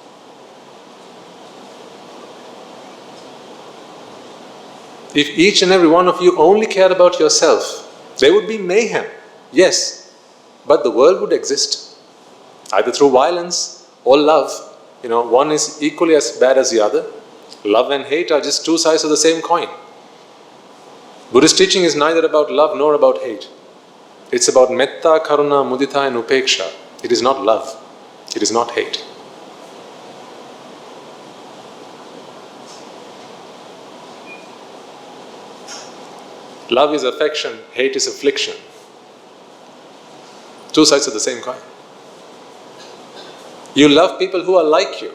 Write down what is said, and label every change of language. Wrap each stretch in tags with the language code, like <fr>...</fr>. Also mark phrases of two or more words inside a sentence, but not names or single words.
<en>If each and every one of you only cared about yourself, there would be mayhem, yes, but the world would exist, either through violence or love. One is equally as bad as the other. Love and hate are just two sides of the same coin. Buddhist teaching is neither about love nor about hate. It's about metta, karuna, mudita and upeksha. It is not love. It is not hate. Love is affection, hate is affliction. Two sides of the same coin. You love people who are like you.</en>